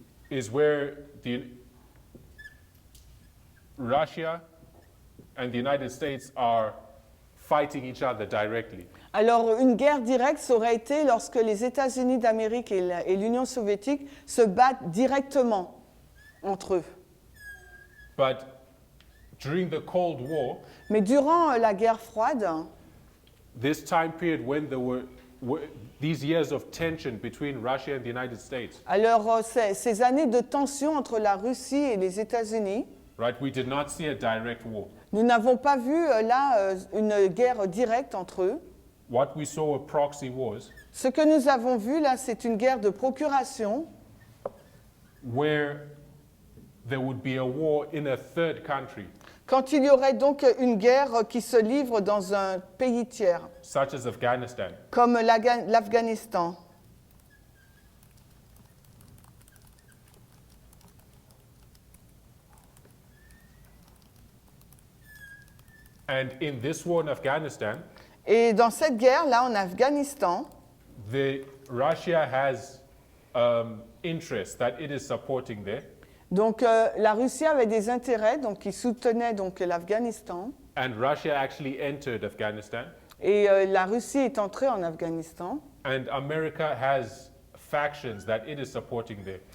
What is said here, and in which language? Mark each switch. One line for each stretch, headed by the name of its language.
English: is where Russia and the United States are fighting each other directly.
French: alors une guerre directe, ça aurait été lorsque les États-Unis d'Amérique et l'Union soviétique se battent directement entre eux.
English: But during the Cold War,
French: Mais durant la guerre froide,
English: this time period when there were these years of tension between Russia and the United States,
French: alors ces années de tension entre la Russie et les États-Unis,
English: right? We did not see a direct war.
French: nous n'avons pas vu là une guerre directe entre eux.
English: What we saw were proxy wars
French: Ce que nous avons vu là, c'est une guerre de procuration
English: where there would be a war in a third country,
French: quand il y aurait donc une guerre qui se livre dans un pays tiers,
English: such as Afghanistan.
French: comme l'Afghanistan.
English: And in this war in Afghanistan,
French: Et dans cette guerre-là, en Afghanistan,
English: Russia has interests that it is supporting there,
French: donc la Russie avait des intérêts, donc qui soutenaient donc l'Afghanistan.
English: and Russia actually entered Afghanistan.
French: Et la Russie est entrée en Afghanistan.
English: and America has factions that it is supporting there.